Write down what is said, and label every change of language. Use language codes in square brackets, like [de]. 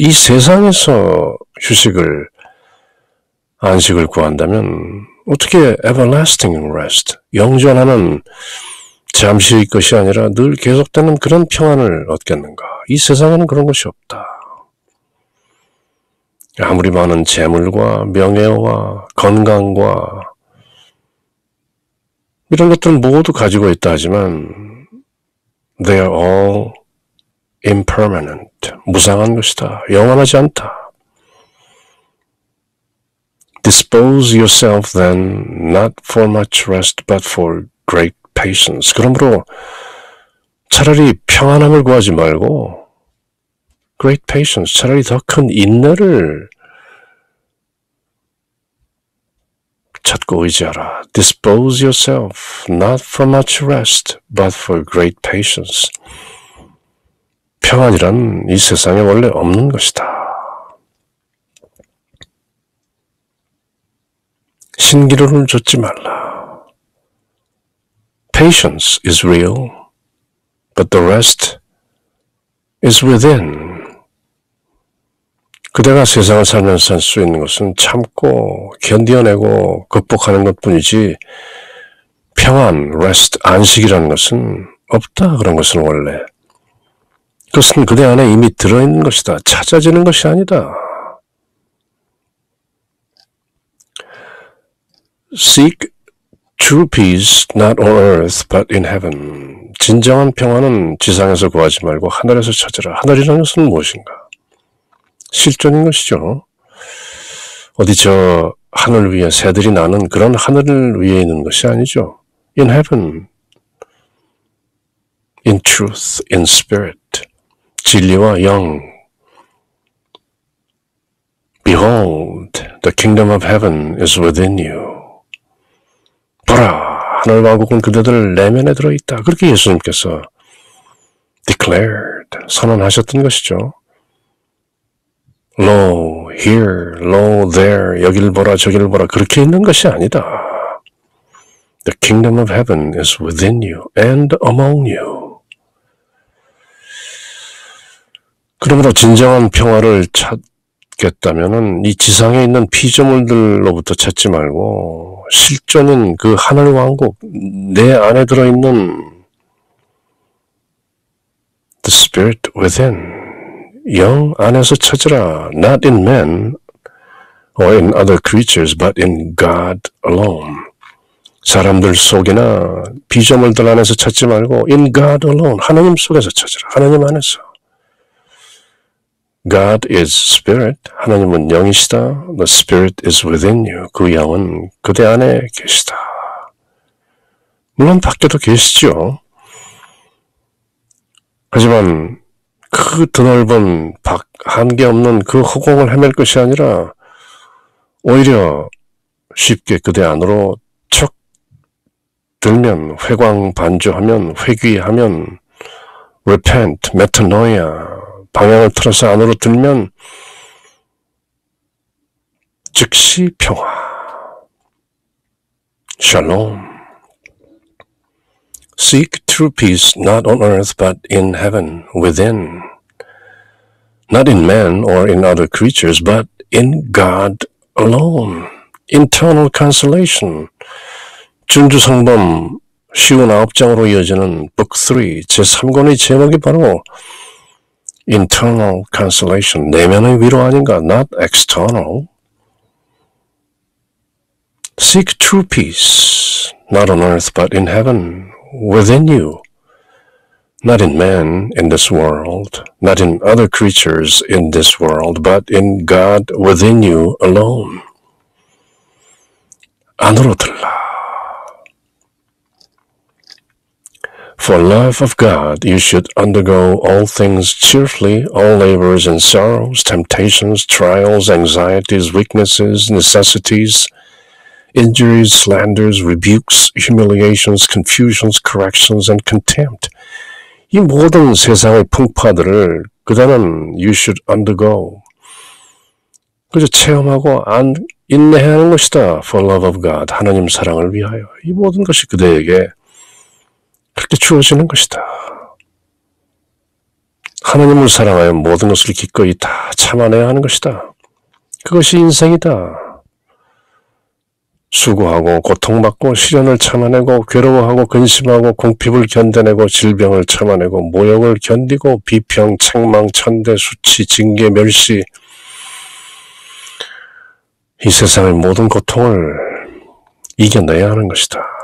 [ko] 이 세상에서 휴식을, 안식을 구한다면 어떻게 [en] everlasting rest, [ko] 영존하는 잠시의 것이 아니라 늘 계속되는 그런 평안을 얻겠는가? 이 세상에는 그런 것이 없다. 아무리 많은 재물과 명예와 건강과 이런 것들은 모두 가지고 있다 하지만 [en] they are all impermanent, [ko] 무상한 것이다. 영원하지 않다. [en] Dispose yourself then not for much rest but for great patience. [ko] 그러므로 차라리 평안함을 구하지 말고 [en] great patience, [ko] 차라리 더 큰 인내를 찾고 의지하라. [en] Dispose yourself not for much rest but for great patience. [ko] 평안이란 이 세상에 원래 없는 것이다. 신기루를 좇지 말라. [en] Patience is real, but the rest is within. [ko] 그대가 세상을 살면서 할 수 있는 것은 참고 견뎌내고 극복하는 것뿐이지 평안, rest, 안식이라는 것은 없다. 그런 것은 원래. 그것은 그대 안에 이미 들어있는 것이다. 찾아지는 것이 아니다. [en] Seek true peace not on earth but in heaven. [ko] 진정한 평안은 지상에서 구하지 말고 하늘에서 찾으라. 하늘이라는 것은 무엇인가? 실존인 것이죠. 어디 저 하늘 위에 새들이 나는 그런 하늘 위에 있는 것이 아니죠. [en] In heaven, in truth, in spirit, [ko] 진리와 영. [en] Behold, the kingdom of heaven is within you. [ko] 보라, 하늘 왕국은 그대들 내면에 들어있다. 그렇게 예수님께서 declared, 선언하셨던 것이죠. [en] Lo, here, lo, there, [ko] 여길 보라, 저길 보라, 그렇게 있는 것이 아니다. [en] The kingdom of heaven is within you and among you. [ko] 그러므로 진정한 평화를 찾겠다면은 이 지상에 있는 피조물들로부터 찾지 말고 실존인 그 하늘 왕국, 내 안에 들어있는 [en] the spirit within. [ko] 영 안에서 찾으라. [en] Not in men or in other creatures, but in God alone. [ko] 사람들 속이나 피조물들 안에서 찾지 말고 [en] in God alone. [ko] 하나님 속에서 찾으라. 하나님 안에서. [en] God is spirit. [ko] 하나님은 영이시다. [en] The spirit is within you. [ko] 그 영은 그대 안에 계시다. 물론 밖에도 계시죠. 하지만 그 드넓은 한계 없는 그 허공을 헤맬 것이 아니라 오히려 쉽게 그대 안으로 척 들면 회광반조하면 회귀하면 repent, metanoia 방향을 틀어서 안으로 들면 즉시 평화 샬롬 [en] Seek true peace not on earth but in heaven, within. Not in men or in other creatures, but in God alone. Internal consolation. [ko] 준주성범 쉬운 9장으로 이어지는 Book 3, 제3권의 제목이 바로 [en] Internal consolation, [ko] 내면의 위로 아닌가, [en] not external. Seek true peace, not on earth but in heaven. Within you, not in man in this world, not in other creatures in this world, but in God within you alone. [ko] 안으로 들라. [en] For love of God, you should undergo all things cheerfully, all labors and sorrows, temptations, trials, anxieties, weaknesses, necessities, injuries, slanders, rebukes, humiliations, confusions, corrections, and contempt. [ko] 이 모든 세상의 풍파들을 그대는 [en] you should undergo. [ko] 그저 체험하고 인내해야 하는 것이다. [en] For love of God, [ko] 하나님 사랑을 위하여. 이 모든 것이 그대에게 그렇게 주어지는 것이다. 하나님을 사랑하여 모든 것을 기꺼이 다 참아내야 하는 것이다. 그것이 인생이다. 수고하고 고통받고 시련을 참아내고 괴로워하고 근심하고 궁핍을 견뎌내고 질병을 참아내고 모욕을 견디고 비평, 책망, 천대, 수치, 징계, 멸시 이 세상의 모든 고통을 이겨내야 하는 것이다.